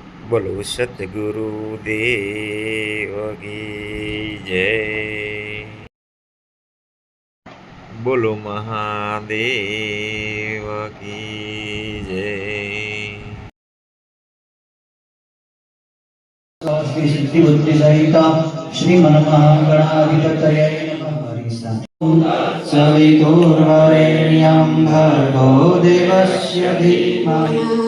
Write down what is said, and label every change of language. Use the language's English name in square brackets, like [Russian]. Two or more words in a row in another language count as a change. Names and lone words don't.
[Hindi] बोलो सतगुरु देव की जय, बोलो महादेव की जय। [Sanskrit] सिद्धि बुद्धि सहिता श्रीमन महागणाधिपतये नमः। सवितुर्वरेण्यं भर्गो देवस्य धीमहि।